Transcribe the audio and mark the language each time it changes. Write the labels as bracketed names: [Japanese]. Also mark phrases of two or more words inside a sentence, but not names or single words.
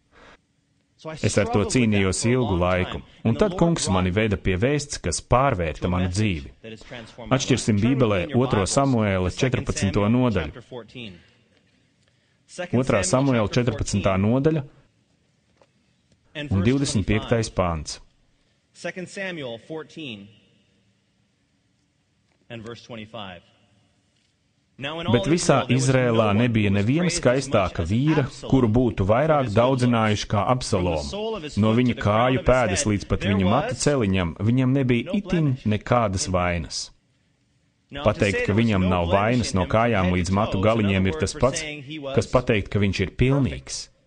[Latvian] Es ar to cīnījos ilgu laiku, un tad Kungs mani veda pie vēsts, kas pārvērta manu dzīvi. Atšķirsim Bībelē 2. Samuēla 14. nodaļu. 2. Samuēla 14. nodaļa un 25. pāns. [English] 2 Samuel 14 and verse 25. [Latvian] Bet visā Izrēlā nebija neviena skaistāka vīra, kuru būtu vairāk daudzinājuši kā Absalomu. No viņa kāju pēdas līdz pat viņa matu celiņam, viņam nebija itin nekādas vainas. Pateikt, ka viņam nav vainas no kājām līdz matu galiņiem, ir tas pats, kas pateikt, ka viņš ir pilnīgs.